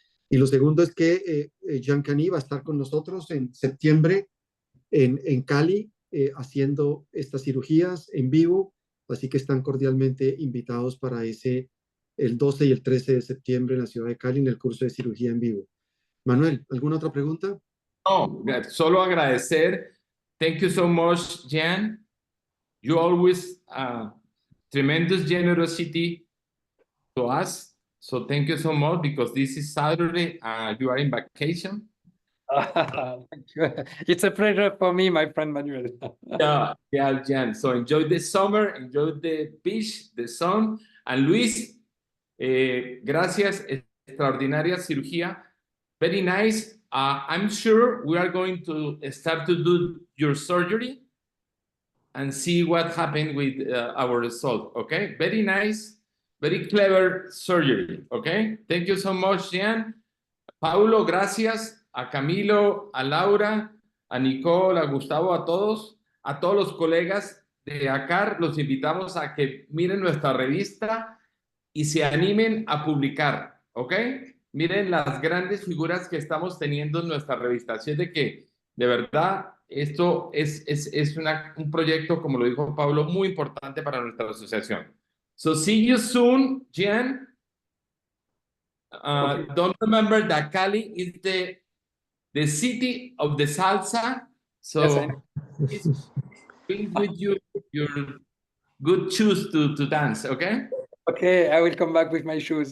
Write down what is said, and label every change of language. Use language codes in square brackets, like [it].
[es] Y lo segundo es que Jean Kany va a estar con nosotros en septiembre en Cali haciendo estas cirugías en vivo, así que están cordialmente invitados para el 12 y el 13 de septiembre en la ciudad de Cali en el curso de cirugía en vivo. Manuel, ¿alguna otra pregunta? No, solo agradecer. [en] Thank you so much, Jan. You always tremendous generosity to us. So thank you so much because this is Saturday. You are in vacation. Thank you. It's a pleasure for me, my friend Manuel. Yeah, Jan. So enjoy the summer, enjoy the beach, the sun. And Luis, [es] gracias. Extraordinaria cirugía. [en] Very nice. I'm sure we are going to start to do your surgery and see what happened with our result, okay? Very nice, very clever surgery, okay? Thank you so much, Jan. Paulo, [es] gracias. A Camilo, a Laura, a Nicole, a Gustavo, a todos los colegas de ACCART, los invitamos a que miren nuestra revista y se animen a publicar, ¿ok? Miren las grandes figuras que estamos teniendo en nuestra revista. Así es de que, de verdad, esto es un proyecto, como lo dijo Paulo, muy importante para nuestra asociación. [en] So, see you soon, Jan. Don't remember that Cali is the city of the salsa. So, yes, bring with you your good shoes to dance, okay? Okay, I will come back with my shoes.